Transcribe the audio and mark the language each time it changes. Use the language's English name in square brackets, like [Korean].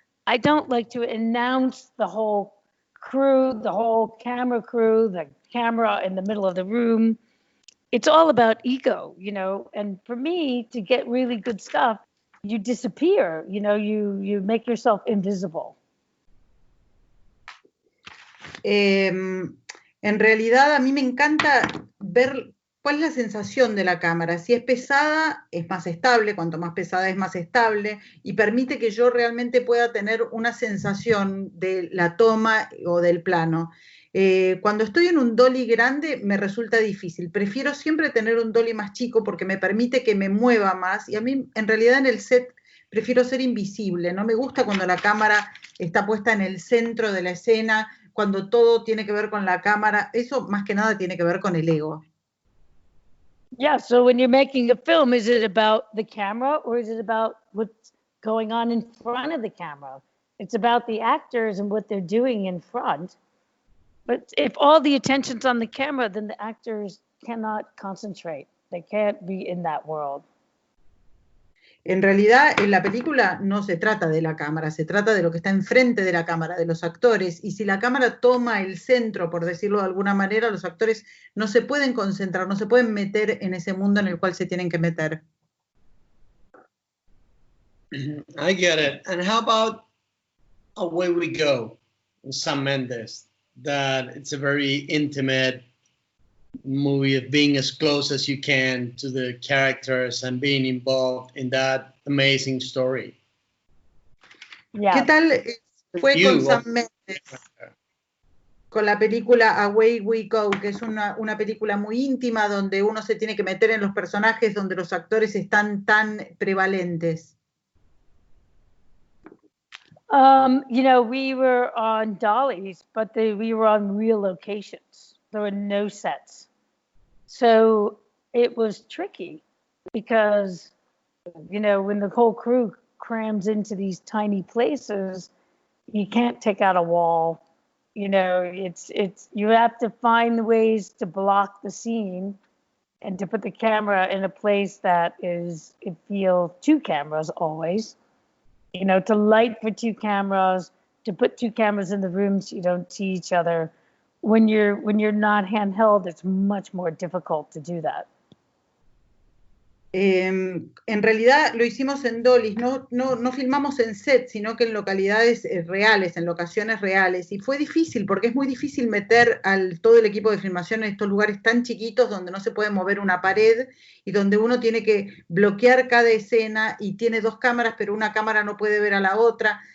[English] I don't like to announce the whole crew, the whole camera crew, the camera in the middle of the room. It's all about ego, you know, and for me to get really good stuff, you disappear, you know, you make yourself invisible. [Spanish] En realidad a mí me encanta ver cuál es la sensación de la cámara. Si es pesada, es más estable, cuanto más pesada es más estable, y permite que yo realmente pueda tener una sensación de la toma o del plano. Cuando estoy en un dolly grande me resulta difícil. Prefiero siempre tener un dolly más chico porque me permite que me mueva más, y a mí en realidad en el set prefiero ser invisible. No me gusta cuando la cámara está puesta en el centro de la escena, cuando todo tiene que ver con la cámara. Eso más que nada tiene que ver con el ego. [English] Yeah, so when you're making a film, is it about the camera or is it about what's going on in front of the camera? It's about the actors and what they're doing in front. But if all the attention's on the camera, then the actors cannot concentrate. They can't be in that world. [Spanish] En realidad, en la película no se trata de la cámara, se trata de lo que está enfrente de la cámara, de los actores. Y si la cámara toma el centro, por decirlo de alguna manera, los actores no se pueden concentrar, no se pueden meter en ese mundo en el cual se tienen que meter. [English] I get it. And how about Away We Go, Sam Mendes? That it's a very intimate movie of being as close as you can to the characters and being involved in that amazing story. Yeah. [Spanish] ¿Qué tal fue con Sam Mendes? Con la película Away We Go, que es una película muy íntima donde uno se tiene que meter en los personajes, donde los actores están tan prevalentes. [English] You know, we were on dollies, but we were on real locations. There were no sets. So it was tricky because, you know, when the whole crew crams into these tiny places, you can't take out a wall. You know, you have to find ways to block the scene and to put the camera in a place that it feels two cameras always. You know, to light for two cameras, to put two cameras in the room so you don't see each other. When you're not handheld, it's much more difficult to do that. [Spanish] En realidad lo hicimos en dollies, no filmamos en set, sino que en localidades reales, en locaciones reales, y fue difícil porque es muy difícil meter todo el equipo de filmación en estos lugares tan chiquitos donde no se puede mover una pared y donde uno tiene que bloquear cada escena y tiene dos cámaras, pero una cámara no puede ver a la otra.